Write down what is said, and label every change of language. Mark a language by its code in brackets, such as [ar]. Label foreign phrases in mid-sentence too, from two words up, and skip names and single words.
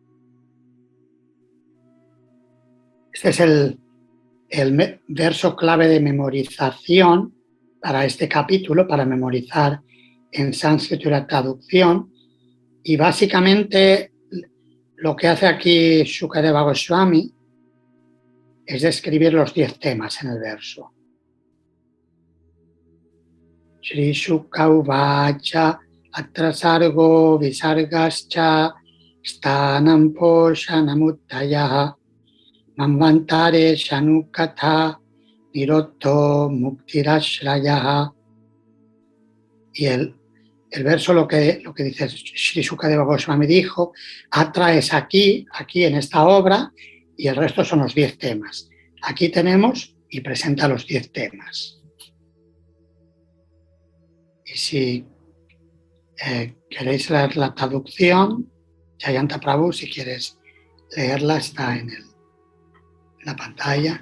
[es] Este es el verso clave de memorización para este capítulo, para memorizar en sánscrito la traducción, y básicamente lo que hace aquí Shukadeva Goswami es describir los 10 temas en el verso. [sa] Shri Shuka Uvacha Atra Sargo Visargascha Stanam Poshanamuddayaha Manvantare Shanukatha Nirotto Muktirashrayaha. [es] Y el verso lo que dice Sri Sukadeva Goswami dijo, Atra es aquí en esta obra, y el resto son los 10 temas. Aquí tenemos y presenta los 10 temas. Y si queréis leer la traducción, Jayanta Prabhu, si quieres leerla, está en la pantalla.